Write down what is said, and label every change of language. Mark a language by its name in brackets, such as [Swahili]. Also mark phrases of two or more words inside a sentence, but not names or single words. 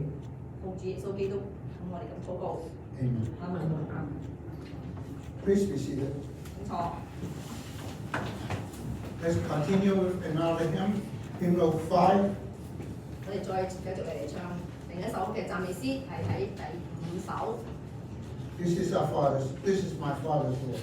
[Cantonese] 奉主耶穌基督，咁我哋咁禱告。 [English] Amen. [Cantonese] 阿門。 [English] Please be seated. [Cantonese] 請坐。 [English] Let's continue with another hymn, hymn 5. [Cantonese] 我哋再繼續嚟唱另一首嘅讚美詩，係喺第5首。 [English] This is our Father's. This is my Father's word.